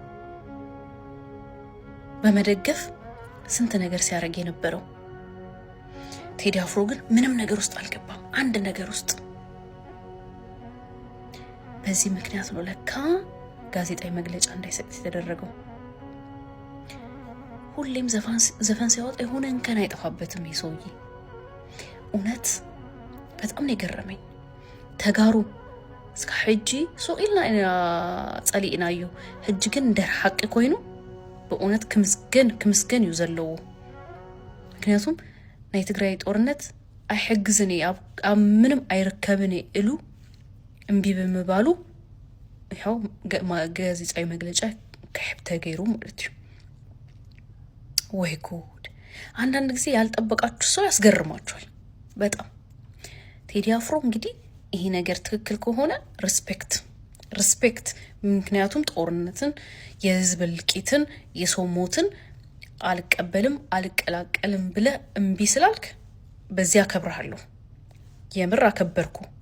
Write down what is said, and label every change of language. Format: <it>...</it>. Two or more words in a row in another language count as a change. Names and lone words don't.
<am>በመደገፍ ስንት ነገር ሲያደርግ የነበረው። ቴዲ አፍሮ ግን ምንም ነገር ውስጥ አልገባም፣ አንድ ነገር ውስጥ። በዚህ ምክንያት ነው ለካ ጋዜጣዊ መግለጫ እንዳይሰጥ የተደረገው። ሁሌም ዘፈን ሲያወጣ የሆነ እንከን አይጠፋበትም ይህ ሰውዬ። እውነት በጣም ነው</am> <ti>የገረመኝ። ተጋሩ እስከ ሕጂ ሱቂልና ጸሊእና እዩ ሕጂ ግን እንደር ሐቂ ኮይኑ በእውነት ክምስገን እዩ ዘለዎ። ምክንያቱም ናይ ትግራይ ጦርነት አይሕግዝኒ ኣብ ምንም አይርከብኒ ኢሉ እምቢ ብምባሉ ይኸው ጋዜጣዊ መግለጫ ከሕብ ተገይሩ ማለት እዩ። ወይ ጉድ!</ti> <am>አንዳንድ ጊዜ ያልጠበቃችሁ ሰው ያስገርማችኋል በጣም። ቴዲ አፍሮ እንግዲህ ይሄ ነገር ትክክል ከሆነ ሪስፔክት። ምክንያቱም ጦርነትን፣ የህዝብ እልቂትን፣ የሰው ሞትን አልቀበልም አልቀላቀልም ብለ እምቢ ስላልክ በዚህ አከብርሃለሁ። የምር አከበርኩ።</am>